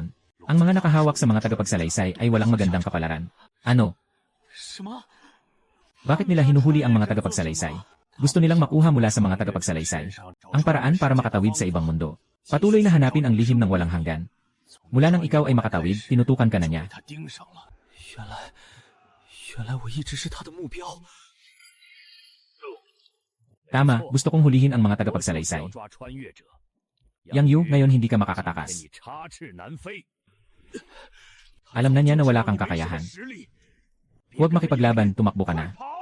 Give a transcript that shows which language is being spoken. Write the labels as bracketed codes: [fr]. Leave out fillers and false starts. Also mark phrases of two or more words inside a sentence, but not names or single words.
[tl] Ang mga nakahawak sa mga tagapagsalaysay ay walang magandang kapalaran. Ano? Bakit nila hinuhuli ang mga tagapagsalaysay? Gusto nilang makuha mula sa mga tagapagsalaysay ang paraan para makatawid sa ibang mundo. Patuloy na hanapin ang lihim ng walang hanggan. Mula nang ikaw ay makatawid, tinutukan ka na niya. [zh] 原来我一直是他的目标。 [tl] Tama, gusto kong hulihin ang mga tagapagsalaysay. Yang Yu, ngayon hindi ka makakatakas. Alam na niya na wala kang kakayahan. Huwag makipaglaban, tumakbo ka na.